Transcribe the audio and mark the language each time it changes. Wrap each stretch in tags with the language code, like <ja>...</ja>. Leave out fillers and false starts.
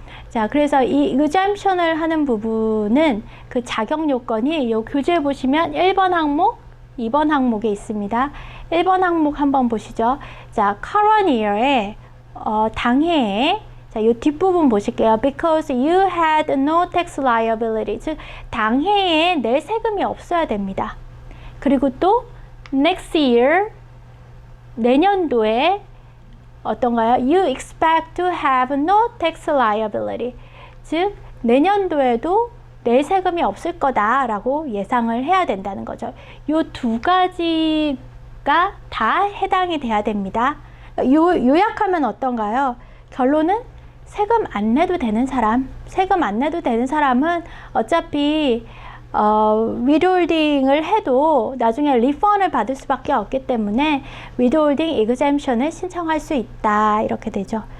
<ko>자, 그래서 이 exemption을 하는 부분은 그 자격 요건이 이 교재에 보시면 1번 항목, 2번 항목에 있습니다. 1번 항목 한번 보시죠. 자, current year에 당해에 자, 이 뒷부분 보실게요.</ko> <en>Because you had no tax liability.</en> <ko>즉, 당해에 낼 세금이 없어야 됩니다. 그리고 또 next year, 내년도에 어떤가요?</ko> <en>You expect to have no tax liability.</en> <ko>즉, 내년도에도 낼 세금이 없을 거다라고 예상을 해야 된다는 거죠. 이 두 가지가 다 해당이 돼야 됩니다. 요약하면 어떤가요? 결론은 세금 안 내도 되는 사람, 세금 안 내도 되는 사람은 어차피 withholding을 해도 나중에 리펀을 받을 수밖에 없기 때문에 withholding exemption을 신청할 수 있다 이렇게 되죠.</ko>